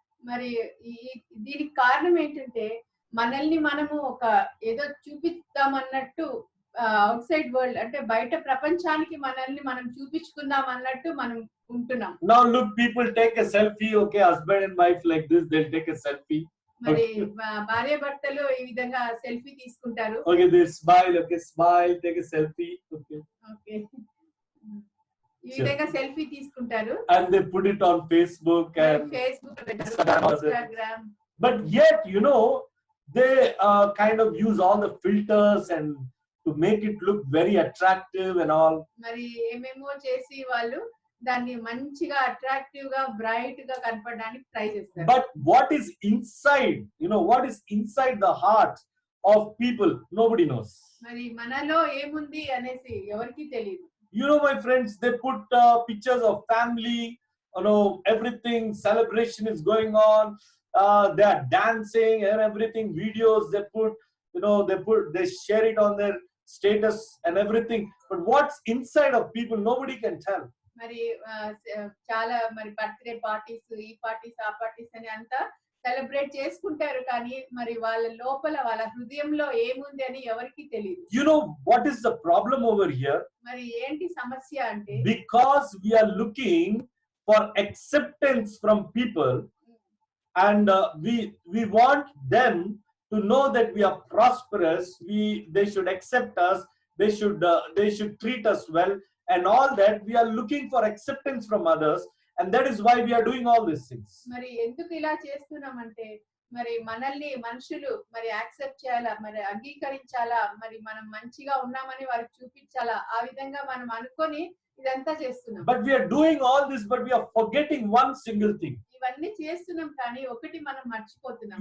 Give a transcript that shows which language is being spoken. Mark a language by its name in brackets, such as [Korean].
[Telugu] మరి దీనికి కారణం ఏంటంటే మనల్ని మనము ఒక ఏదో చూపిద్దామన్నట్టు అవుట్ సైడ్ వరల్డ్ అంటే బయట ప్రపంచానికి మనల్ని మనం చూపించుకుందాం అన్నట్టు మనం ఉంటున్నాం. [English] Now look, people take a selfie. Okay, husband and wife like this, they'll take a selfie. [Telugu] మరి భార్య భర్తలు ఈ విధంగా సెల్ఫీ తీసుకుంటారు. [English] Okay, they smile. Okay, smile, take a selfie. Okay. [Telugu] Okay. ఈ విధంగా సెల్ఫీ తీసుకుంటారు. [English] And they put it on Facebook and Instagram. But yet, they kind of use all the filters and to make it look very attractive and all. [Telugu] మరి ఏమేమో చేసి వాళ్ళు దాన్ని మంచిగా attractive గా బ్రైట్ గా కనపడడానికి ట్రై చేస్తారు. [English] But what is inside? What is inside the heart of people? Nobody knows. [Telugu] మరి మనలో ఏముంది అనేసి ఎవరికీ తెలియదు. [English] My friends, they put pictures of family. Everything, celebration is going on. They are dancing and everything. Videos they put. They share it on their status and everything. But what's inside of people, nobody can tell. [Telugu] మరి చాలా మరి birthday parties, ఈ parties, ఆ parties అని అంతా celebrate చేసుకుంటారు, కానీ మరి వాళ్ళ లోపల వాళ్ళ హృదయంలో ఏముంది అని ఎవరికీ తెలియదు. [English] You know what is the problem over here? [Telugu] మరి ఏంటి సమస్య అంటే, [English] Because we are looking for acceptance from people, and we want them to know that we are prosperous, they should accept us, they should treat us well, and all that. We are looking for acceptance from others, and that is why we are doing all these things. [Telugu] మరి ఎందుకు ఇలా చేస్తున్నామంటే, మరి మనల్ని మనుషులు మరి accept చేయాలా, మరి అంగీకరించాలా, మరి మనం మంచిగా ఉన్నామని వారికి చూపించాలా, ఆ విధంగా మనం అనుకొని ఇదంతా చేస్తున్నాం. [English] But we are doing all this, but we are forgetting one single thing. [Telugu] ఇవన్నీ చేస్తున్నాం, కానీ ఒకటి మనం మర్చిపోతున్నాం.